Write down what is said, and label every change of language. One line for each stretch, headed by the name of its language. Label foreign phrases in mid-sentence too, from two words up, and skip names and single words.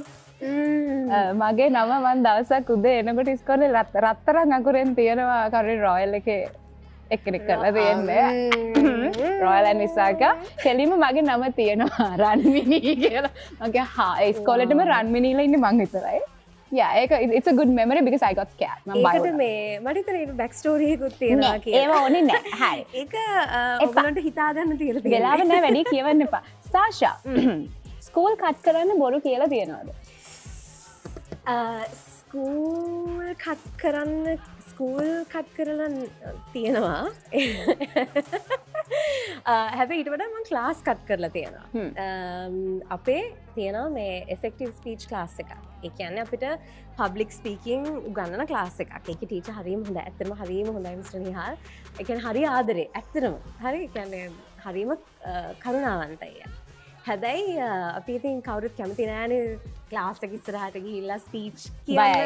Sinhala: මගේ නම මන් දවසක් උදේ එනකොට ඉස්කෝලේ රත්තරන් අකුරෙන් තියෙනවා කරුණේ රොයල් එකේ එක්කෙනෙක් කරලා තියෙන්නේ. රොයල් ඇන් විසාකා කෙලින්ම මගේ නම තියෙනවා රන්මිනි කියලා. මගේ ඉස්කෝලේටම රන්මිනිලා ඉන්නේ මං විතරයි.
English: Yeah, it's a good memory because I got scared.
Sinhala: මම බය වුණා. මේ මට හිතෙන
English: back story
Sinhala: එකකුත් තියෙනවා කියලා. ඒව ඕනේ නැහැ. හරි. ඒක ඔයගොල්ලන්ට හිතා ගන්න තියලා තියෙනවා. වෙලාව නැහැ වැඩි කියවන්න එපා. සාෂා
English: school cut
Sinhala: කරන්න බොරු කියලා තියනවාද?
English: school cut
Sinhala: කරලා තියෙනවා. හැබැයි ඊට වඩා මම
English: class cut
Sinhala: කරලා තියෙනවා. අපේ තියෙනවා මේ
English: effective speech class
Sinhala: එකක්. ඒ කියන්නේ අපිට
English: public speaking
Sinhala: උගන්වන class එකක්. ඒකේ ටීචර් හරියම හොඳයි. ඇත්තටම හරියම හොඳයි මිස්ටර් නිහාල්. ඒ කියන්නේ හරිය ආදරේ. ඇත්තටම. හරි. ඒ කියන්නේ හරියම කරුණාවන්තයි. හැබැයි අපි ඉතින් කවුරුත් කැමති නෑනේ ක්ලාස් එක ඉස්සරහට ගිහිල්ලා ස්පීච් කියන්න.